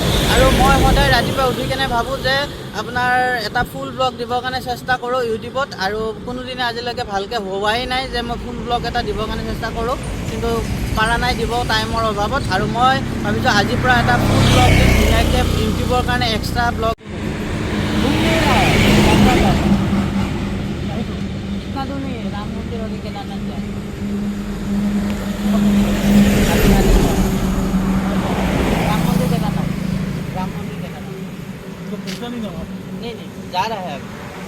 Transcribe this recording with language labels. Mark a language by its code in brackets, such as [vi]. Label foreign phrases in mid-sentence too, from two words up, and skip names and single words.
[as] আৰু মই সদায় ৰাতিপুৱা উঠি কেনে ভাবোঁ যে আপোনাৰ এটা [en] full vlog [as] দিবৰ কাৰণে চেষ্টা কৰোঁ ইউটিউবত, আৰু কোনোদিনে আজিলৈকে ভালকৈ হোৱাই নাই যে মই [en] full vlog [as] এটা দিবৰ কাৰণে চেষ্টা কৰোঁ, কিন্তু পাৰা নাই দিব টাইমৰ অভাৱত। আৰু মই ভাবিছোঁ আজিৰ পৰা এটা [en] full vlog [as] দিম, ধুনীয়াকৈ ইউটিউবৰ কাৰণে [en] extra vlog. [hi] राम मंदिर और केदारनाथ जाए राम मंदिर केदारनाथ तो पैसा नहीं दो नहीं जा रहा है अभी।